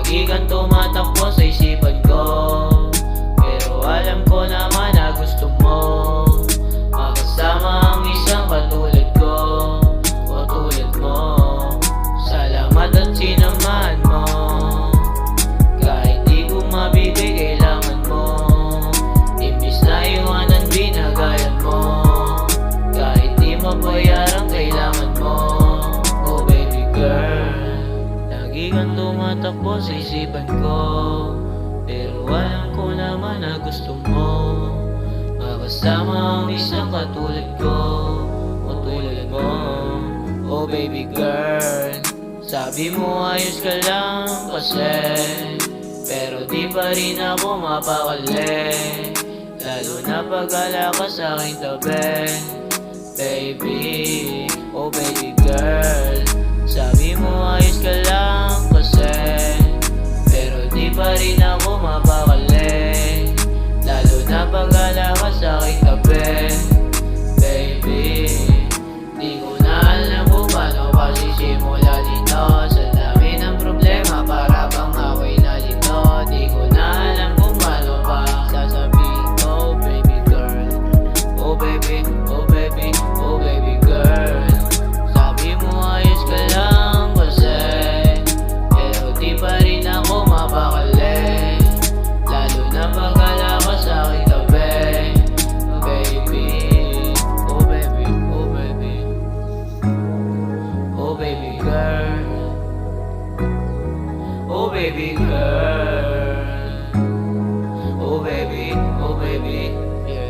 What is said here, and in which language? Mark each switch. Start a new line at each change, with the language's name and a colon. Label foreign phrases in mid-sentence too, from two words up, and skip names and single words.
Filipino: kang tumatakbo sa isipan ko, pero alam ko naman na gusto mo makasama ang isang katulad ko o tulad mo. Salamat at sinamahan mo, kahit di ko mabibigay kailangan mo. Imbis na iwanan binagayan mo, kahit di mabayarang kailangan mo.
English: Oh baby girl,
Filipino: lagi kang tumatakbo sa isipan ko, pero alam ko naman na gusto mo makasama ang isang katulad ko o tulad mo.
English: Oh baby girl,
Filipino: sabi mo ayos ka lang kasi, pero di pa rin ako mapakali, lalo na pag-ala ka sa aking tabi.
English: Baby, oh baby girl,
Filipino: sabi mo ayos ka lang kasi, pero di pa rin ako mapakali, lalo na pag-ala ka sa aking tabi. Baby, di ko na alam kung paano pasisimula dito. Sa dami ng problema para bang ako'y nalito. Di ko na alam kung paano pa sasabihin ko.
English: Baby girl, oh baby, oh baby, oh baby girl,
Filipino: sabi mo ayos ka lang kasi, pero di pa rin ako mapakali, lalo na pag-ala ka sa aking tabi.
English: Baby, oh baby, oh baby, oh baby girl, oh baby girl, oh baby, oh baby, yeah.